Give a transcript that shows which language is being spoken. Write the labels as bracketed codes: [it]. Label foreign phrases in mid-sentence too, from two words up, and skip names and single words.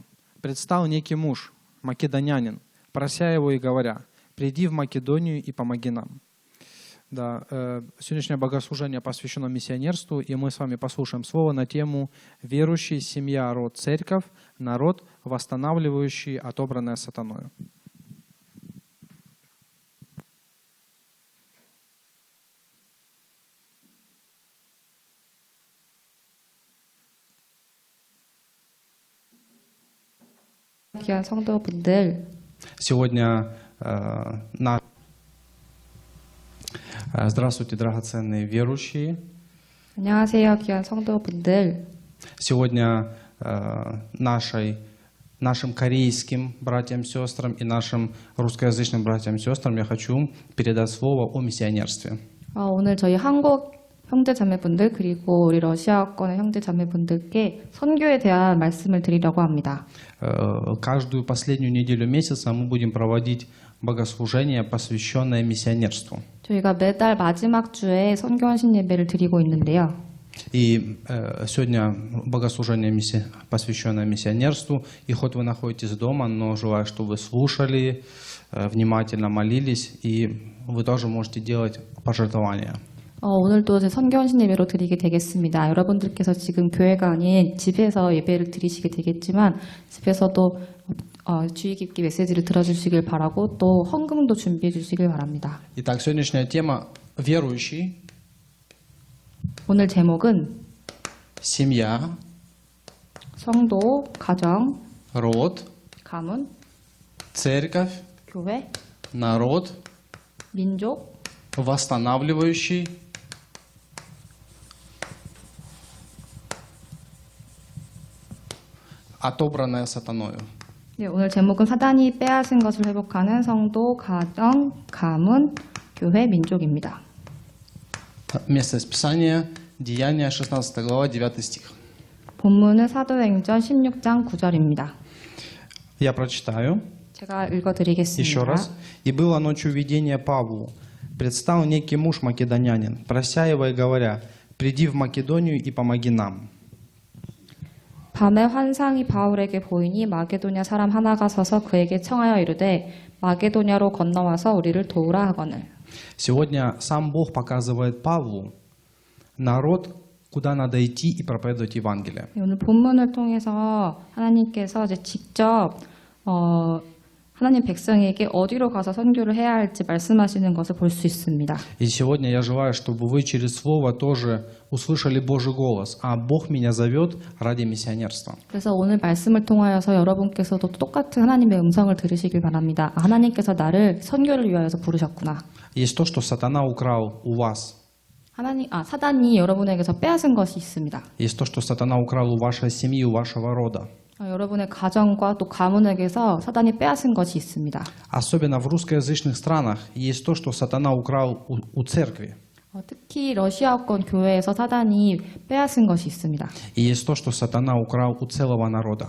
[ru] Предстал некий муж, македонянин, прося его и говоря: приди в Македонию и помоги нам». Да, сегодняшнее богослужение посвящено миссионерству, и мы с вами послушаем слово на тему «Верующий, семья, род, церковь, народ, восстанавливающий отобранное сатаною». [ko] 귀한 성도분들, [ru] Сегодня здравствуйте, драгоценные верующие. [ko] 안녕하세요, 귀한 성도분들. [ru] Сегодня нашим корейским братьям и сестрам и нашим русскоязычным братьям и сестрам я хочу передать слово о миссионерстве. [ko] 오늘 저희 한국 형제자매분들 그리고 우리 러시아권의 형제자매분들께 선교에 대한 말씀을 드리려고 합니다. [ru] Каждую последнюю неделю месяца мы будем проводить богослужение, посвященное миссионерству. [ko] 저희가 매달 마지막 주에 선교헌신 예배를 드리고 있는데요. [ru] И сегодня богослужение, посвященное миссионерству. И хоть вы находитесь дома, но желаю, чтобы вы слушали, внимательно молились, и вы тоже можете делать пожертвования. [ko] 오늘도 제 선교헌신 예배로 드리게 되겠습니다. 여러분들께서 지금 교회가 아닌 집에서 예배를 드리시게 되겠지만 집에서도 주의 깊게 메시지를 들어주시길 바라고 또 헌금도 준비해 주시길 바랍니다. [ru] Итак, сегодняшняя тема верующий, [ko] 오늘 제목은 [ru] семья, [ko] 성도, 가정, [ru] род, [ko] 가문, [ru] церковь, [ko] 교회, [ru] народ, [ko] 민족, [ru] восстанавливающий отобранное сатаною. [ko] 네, 오늘 제목은 사단이 빼앗은 것을 회복하는 성도, 가정, 가문, 교회, 민족입니다. [ru] Место из Писания, Деяния, 16 глава, 9 стих. [ko] 본문은 사도행전 16장 9절입니다. [ru] Я прочитаю [ko] 제가 [ru] еще [ko] 읽어드리겠습니다. [ru] раз. «И было ночью видение Павлу. Предстал некий муж македонянин, прося его и говоря: приди в Македонию и помоги нам». [ko] 밤에 환상이 바울에게 보이니 마게도냐 사람 하나가 서서 그에게 청하여 이르되 마게도냐로 건너와서 우리를 도우라 하거늘. [ru] Сегодня сам Бог показывает Павлу народ, куда надо идти и проповедовать Евангелие. [ko] 오늘 본문을 통해서 하나님께서 이제 직접 하나님 백성에게 어디로 가서 선교를 해야 할지 말씀하시는 것을 볼 수 있습니다. [ru] И сегодня я желаю, чтобы вы через Слово тоже услышали Божий голос. А Бог меня зовет ради миссионерства. [ko] 그래서 오늘 말씀을 통하여서 여러분께서도 똑같은 하나님의 음성을 들으시길 바랍니다. 아, 하나님께서 나를 선교를 위하여서 부르셨구나. [ru] Есть то, что сатана украл у вас. [ko] 사단이 여러분에게서 빼앗은 것이 있습니다. [ru] Есть то, что сатана украл у вашей семьи, у вашего рода. [ko] 여러분의 가정과 또 가문에게서 사단이 빼앗은 것이 있습니다. [ru] Особенно в русскоязычных странах есть то, что сатана украл у церкви. [ko] 특히 러시아권 교회에서 사단이 빼앗은 것이 있습니다. [ru] И есть то, что сатана украл у целого народа.